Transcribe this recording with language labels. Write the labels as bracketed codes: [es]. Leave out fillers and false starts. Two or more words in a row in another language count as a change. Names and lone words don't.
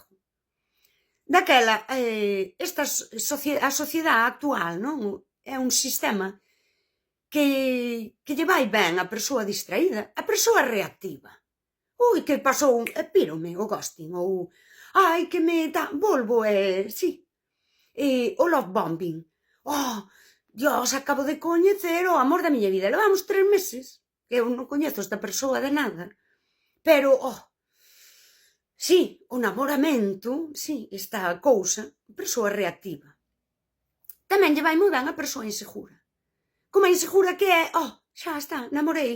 [gl] Daquela, a sociedade actual, non? É un sistema que lle vai ben a persoa distraída, a persoa reactiva. Ui, que pasou, pírome o ghosting, ou ai, que me volvo, sí. [en] O love bombing. [es] Oh, Dios, [gl] acabo de coñecer o amor da miña vida. Levamos 3 meses, que eu non coñezo esta persoa de nada. Pero, sí, o namoramento, sí, esta cousa, persoa reactiva. Tamén lle vai moi ben a persoa insegura. Como a insegura que é, xa está, namorei.